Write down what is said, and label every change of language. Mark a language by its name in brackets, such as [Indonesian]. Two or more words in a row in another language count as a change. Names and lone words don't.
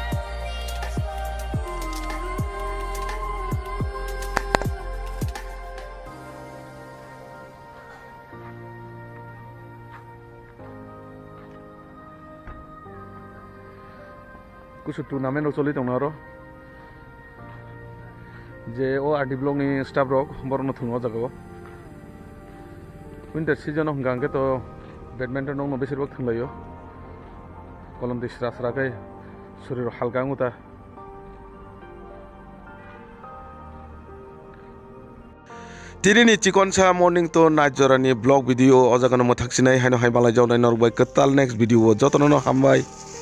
[Kok Borok] kusu tournament rok choli tongnaro je o RD blog ni staff rok borno thungo jagao [English] winter season of [Kok Borok] hingangke to badminton no besibak thanglayo kolom de sra kai [Bangla] শরীর হালকা [Kok Borok] nguta Tirini chikonsa [English] morning to night [Kok Borok] jorani [English] blog video [Kok Borok] o jaga no mothak sinai haino hai balai jawnai norbai katal [English] next video [Kok Borok] jotono no hambai.